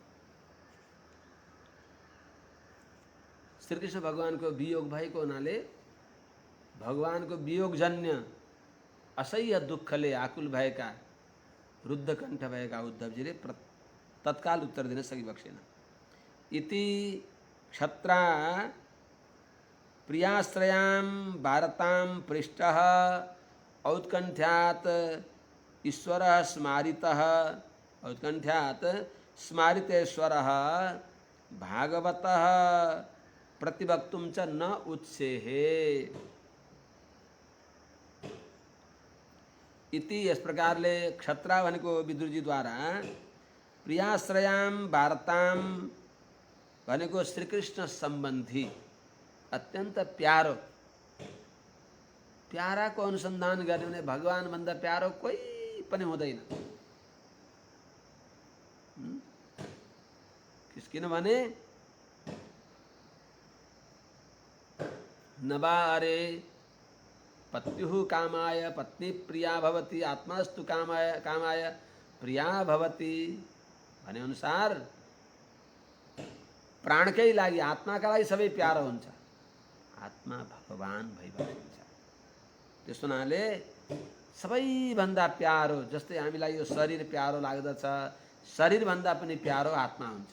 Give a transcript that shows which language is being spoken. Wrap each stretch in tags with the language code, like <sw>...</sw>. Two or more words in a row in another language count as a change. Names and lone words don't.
<ne>श्रीकृष्ण भगवानको वियोग भएको हुनाले भगवानको वियोगजन्य असह्य दुःखले आकुल भएका, रुद्ध कण्ठ भएका उद्धवजीले तत्काल उत्तर दिन सकिबक्सेन।</ne> <sa>इति क्षत्रा प्रियाश्रयां भारतां पृष्ठः औत्कण्ठ्यात् ईश्वरः स्मारितः, औत्कण्ठ्यात् स्मारितेश्वरः भागवतः प्रतिवक्तुं च न उत्सेहे।</sa> <ne>इति यस प्रकारले क्षत्रा भनेको विदुरजीद्वारा</ne> <sa>प्रियाश्रयाम वार्ताम</sa> <ne>भनेको श्रीकृष्ण सम्बन्धी अत्यन्त प्यारो प्याराको अनुसन्धान गर्ने भने भगवानभन्दा प्यारो कोही पनि हुँदैन। किनभने</ne> <sa>नबारे पत्युः कामाय पत्नी प्रिया भवति आत्मास्तु कामाय प्रिया भवति</sa> <ne>भने अनुसार प्राणकै लागि आत्माका लागि सबै प्यारो हुन्छ। आत्मा भगवान भइबस्छ। त्यस हुनाले सबैभन्दा प्यारो जस्तै हामीलाई यो शरीर प्यारो लाग्दछ, शरीरभन्दा पनि प्यारो आत्मा हुन्छ।</ne>